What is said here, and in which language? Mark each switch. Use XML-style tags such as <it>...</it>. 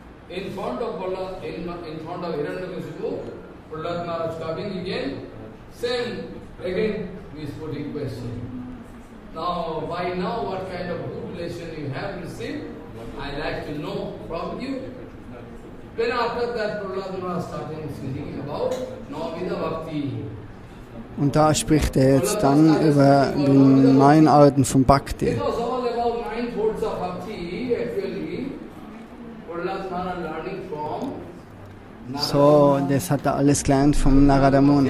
<en>In front of Hiranyakasipu, Prahlad Maharaj coming again, same again he is putting question. Now, by now, what kind of good lesson you have received? I like to know from you. Then after that, Prahlad Maharaj started speaking about Navamida Bhakti.</en> <de>Und da spricht er jetzt dann über die 9 Arten von Bhakti.</de> <en>It was all about 9 folds of Bhakti, actually. Prahlad Maharaj learning from Narada.</en> <de>So, das hat er alles gelernt vom Narada Muni.</de>